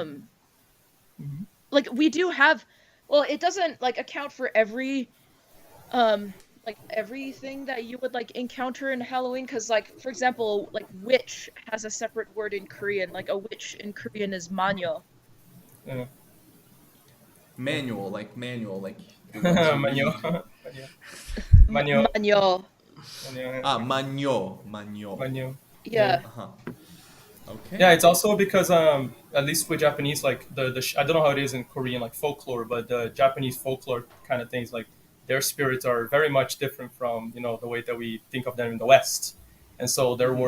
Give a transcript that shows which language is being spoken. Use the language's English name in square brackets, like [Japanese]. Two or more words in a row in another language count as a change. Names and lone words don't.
[English] um like we do have, well, it doesn't like account for um like everything that you would like encounter in Halloween, because like for example like witch has a separate word in Korean. Like a witch in Korean is manyo. Yeah. Manual, like the ones you Manyo. read. Manyo. Manyo. Manyo. Manyo. Ah, manyo. Manyo. Yeah. Yeah. Uh-huh. Yeah, Okay. it's also because at least with Japanese, like I don't know how it is in Korean like folklore, but the Japanese folklore kind of things, like their spirits are very much different from the way that we think of them in the West, and so their Mm-hmm.